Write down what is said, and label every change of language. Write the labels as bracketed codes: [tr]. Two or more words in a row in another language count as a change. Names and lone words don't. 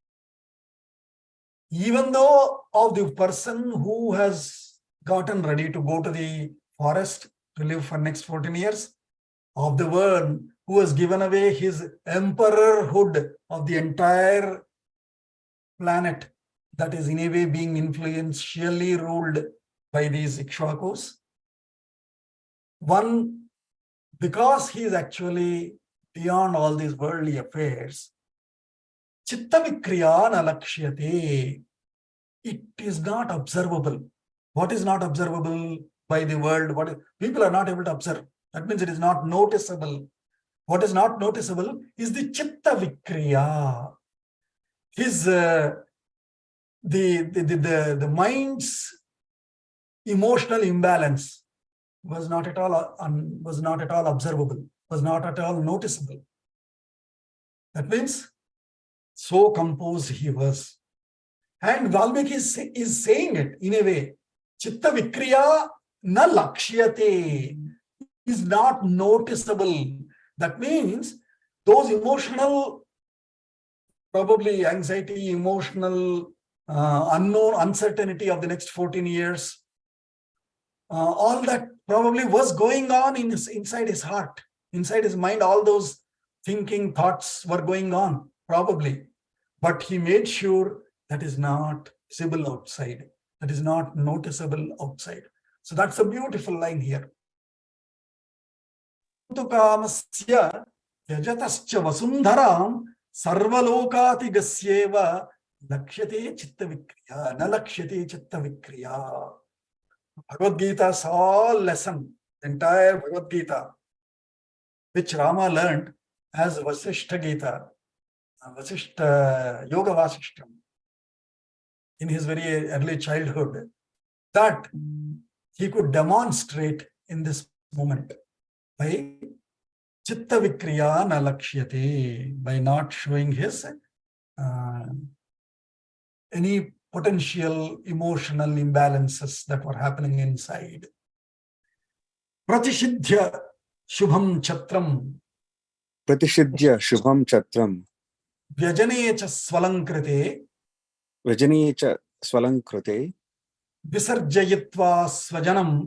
[en] Even though of the person who has gotten ready to go to the forest to live for next 14 years, of the one who has given away his emperorhood of the entire planet, that is in a way being influentially ruled by these Ikshvakus. One, because he is actually beyond all these worldly affairs. [sa] Chitta vikriya na lakshyate. [en] It is not observable. What is not observable by the world? People are not able to observe. That means it is not noticeable. What is not noticeable is the [sa] chitta vikriya. [en] His the mind's emotional imbalance was not at all observable, was not at all noticeable. That means so composed he was. And Valmiki is saying it in a way. [sa] Chitta vikriya na lakshyate, [en] is not noticeable. That means those emotional, probably anxiety, emotional, unknown, uncertainty of the next 14 years, all that probably was going on inside his heart, inside his mind. All those thinking thoughts were going on, probably. But he made sure that is not visible outside, that is not noticeable outside. So that's a beautiful line here. [sa] Kamasya yajatascha vasundharam sarvalokatigasyeva lakshate chitta vikriya na lakshate chitta vikriya. [en] Bhagavad Gita's all lesson, the entire Bhagavad Gita, which Rama learned as Vasishtha Gita, Vasishtha Yoga Vasishtam, in his very early childhood, that he could demonstrate in this moment by [sa] chitta vikriya na lakshyate, [en] by not showing his any potential emotional imbalances that were happening inside. [sa] Pratishidhya shubham chatram. Pratishidhya shubham chatram. Vyajane cha swalankrite. Vyajane cha swalankrite. Visarjayitva svajanam.